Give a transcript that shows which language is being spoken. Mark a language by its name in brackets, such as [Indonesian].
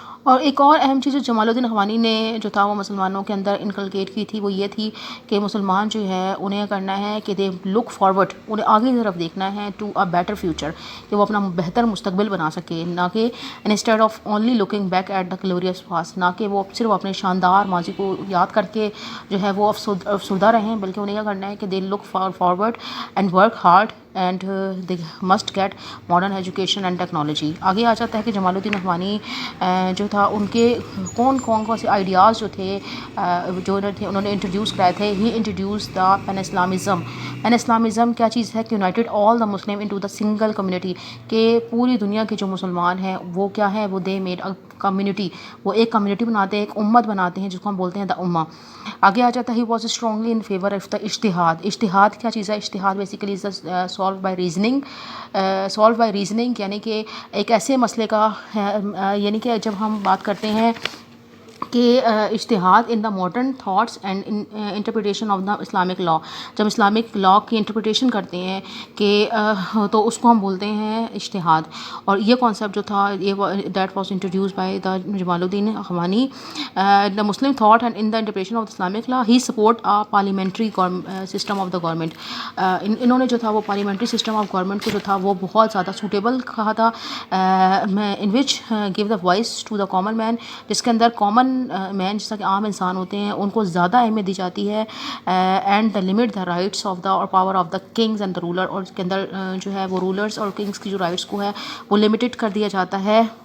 [Urdu] اور ایک اور اہم چیز جو جمال الدین اخوانی نے جو تھا وہ مسلمانوں کے اندر انکلکیٹ کی تھی وہ یہ تھی کہ مسلمان جو ہے انہیں کرنا ہے کہ [English] they look forward, [Urdu] انہیں آگے کی طرف دیکھنا ہے [English] to a better future, [Urdu] کہ وہ اپنا بہتر مستقبل بنا سکے، نہ کہ [English] instead of only looking back at the glorious past, [Urdu] نہ کہ وہ صرف اپنے شاندار ماضی کو یاد کر کے جو ہے وہ افسردہ رہیں، بلکہ انہیں یہ کرنا ہے کہ [English] They look forward and work hard and they must get modern education and technology. [Urdu] آگے آ جاتا ہے کہ جمال الدین اخوانی جو تھا ان کے کون سے آئیڈیاز جو تھے جو انہوں نے انٹروڈیوس کرائے تھے. [English] He introduce the pan Islamism. [Urdu] Pain Islamism کیا چیز ہے کہ [English] united all the Muslim into the single community, [Urdu] کہ پوری دنیا کے جو مسلمان ہیں وہ کیا ہے وہ [English] they made community, [Urdu] وہ ایک کمیونٹی بناتے ہیں، ایک امت بناتے ہیں جس کو ہم بولتے ہیں دا امہ. آگے آ جاتا ہے [English] He was strongly in favour of the اجتہاد. [Urdu] اجتہاد کیا چیز ہے؟ [English] اجتہاد basically solve by reasoning, [Urdu] یعنی کہ ایک ایسے مسئلے کا یعنی کہ جب ہم بات کرتے ہیں کہ اجتہاد [English] in the modern thoughts and interpretation of the Islamic law, [Urdu] جب اسلامک لا کی انٹرپریٹیشن کرتے ہیں کہ تو اس کو ہم بولتے ہیں اجتہاد. اور یہ کانسیپٹ جو تھا یہ [English] that was introduce by the [Urdu] Jamal Uddin اخوانی. [English] The Muslim thought and in the interpretation of the Islamic law he support a parliamentary system of the government. [Urdu] انہوں نے جو تھا وہ پارلیمنٹری سسٹم آف گورنمنٹ کو جو تھا وہ بہت زیادہ سوٹیبل کہا تھا، [English] in which gave the voice to the common man, [Urdu] جس کے اندر کامن مین جیسا کہ عام انسان ہوتے ہیں ان کو زیادہ اہمیت دی جاتی ہے. [English] and the limit the rights of the اور power of the kings and the ruler, [Urdu] اور اس کے اندر جو ہے وہ رولرس اور کنگس کی جو رائٹس کو ہے وہ لمیٹڈ کر دیا جاتا ہے.